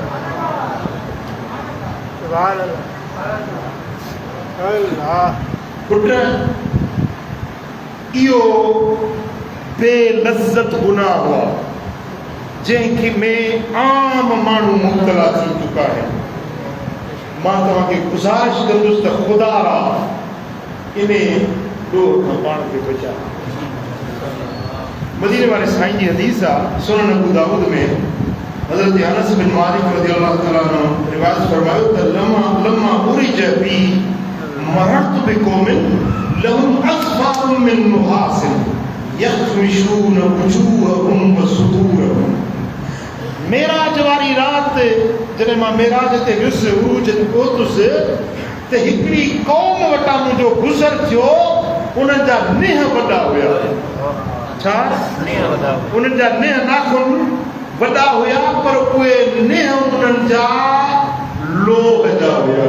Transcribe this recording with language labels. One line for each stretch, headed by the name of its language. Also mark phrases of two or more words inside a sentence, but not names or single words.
Sindhi: पुट इहो बेलज़त गुनाह हुआ जंहिंखे में आम माण्हू मुब्तला थी चुका आहिनि। मां तव्हांखे गुज़ारिश कंदुसि त ख़ुदा इन ॾोह खां पाण खे बचा। मदीने वारे साईं जी हदीस आहे सुनन अबू दाऊद में हज़रत अनस बिन मालिक
Arabic: رضي الله تعالى عنه
Sindhi: रिवायत फरमायो त
Arabic: لما عرج بي مررت بقوم لهم أظفار من نحاس يخمشون وجوههم وصدورهم.
Sindhi: मेराज वारी राति जॾहिं मां मेराज ते वियुसि उरूज ते पहुतुसि त हिकिड़ी क़ौम वटां मुंहिंजो गुज़र थियो। उन्हनि जा नेह वॾा हुया। छा उन्हनि जा नेह नाखून वॾा हुया पर उहे नेह उन्हनि जा लोह जा हुया।